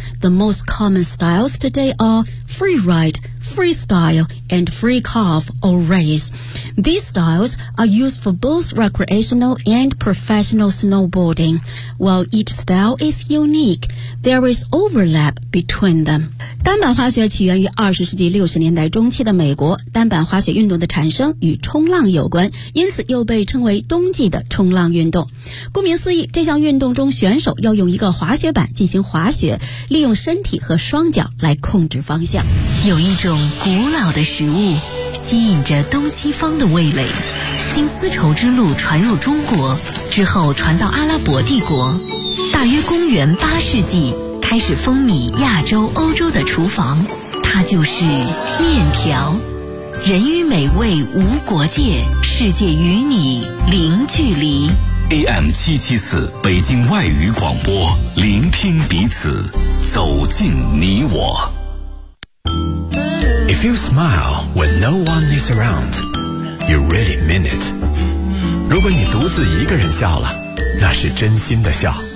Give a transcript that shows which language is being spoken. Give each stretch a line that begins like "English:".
English: The most common styles today are freeride, freestyle, and free carve or race. These styles are used for both recreational and professional snowboarding. While each style is unique, there is overlap between them.
Chinese: 单板滑雪起源于20世纪60年代中期的美国，单板滑雪运动的产生与冲浪有关，因此又被称为冬季的冲浪运动。顾名思义，这项运动中选手要用一个滑雪板进行滑雪，利用身体和双脚来控制方向。有一种古老的食物吸引着东西方的味蕾，经丝绸之路传入中国之后传到阿拉伯帝国，大约公元8世纪开始风靡亚洲、欧洲的厨房，它就是面条。人与美味无国界，世界与你零距离。 AM 774，北京外语广播，聆听彼此，走进你我。
English: If you smile when no one is around, you really mean it。
Chinese: 如果你独自一个人笑了，那是真心的笑。